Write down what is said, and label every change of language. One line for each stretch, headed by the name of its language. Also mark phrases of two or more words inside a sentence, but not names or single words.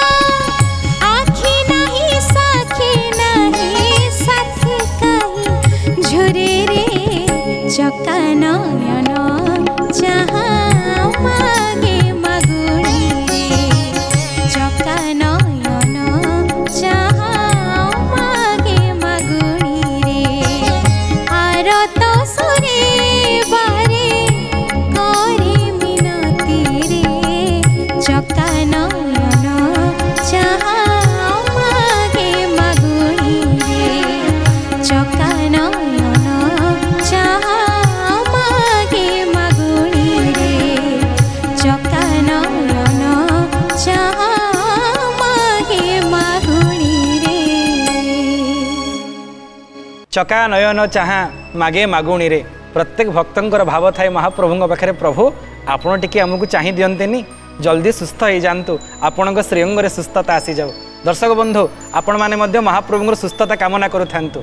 Odia: ଆଖି ନାହିଁ ସାକ୍ଷୀ ନାହିଁ ସାଥୀ କାହିଁ ଝୁରିରେ, ଚକା ନୟନ ଚାହା ମାଗେ ମାଗୁଣିରେ। ଚକା ନୟନ ଚାହା ମାଗେ ମାଗୁଣିରେ। ଆରତ ସୁରେ ବାରେ କରେ ମିନତିରେ। ଚକା ନୟନ ଚାହା ମାଗେ ମାଗୁଣିରେ। ଚକା ନୟନ ଚାହା ମାଗେ ମାଗୁଣିରେ। ଚକା ନୟନ ଚାହା ମାଗେ ମାଗୁଣିରେ। ଚକା ନୟନ ଚାହା ମାଗେ ମାଗୁଣିରେ। ପ୍ରତ୍ୟେକ ଭକ୍ତଙ୍କର ଭାବ ଥାଏ ମହାପ୍ରଭୁଙ୍କ ପାଖରେ, ପ୍ରଭୁ ଆପଣ ଟିକେ ଆମକୁ ଚାହିଁ ଦିଅନ୍ତେନି, ଜଲ୍ଦି ସୁସ୍ଥ ହେଇଯାଆନ୍ତୁ, ଆପଣଙ୍କ ଶ୍ରୀଅଙ୍ଗରେ ସୁସ୍ଥତା ଆସିଯାଉ। ଦର୍ଶକ ବନ୍ଧୁ, ଆପଣମାନେ ମଧ୍ୟ ମହାପ୍ରଭୁଙ୍କର ସୁସ୍ଥତା କାମନା କରୁଥାନ୍ତୁ।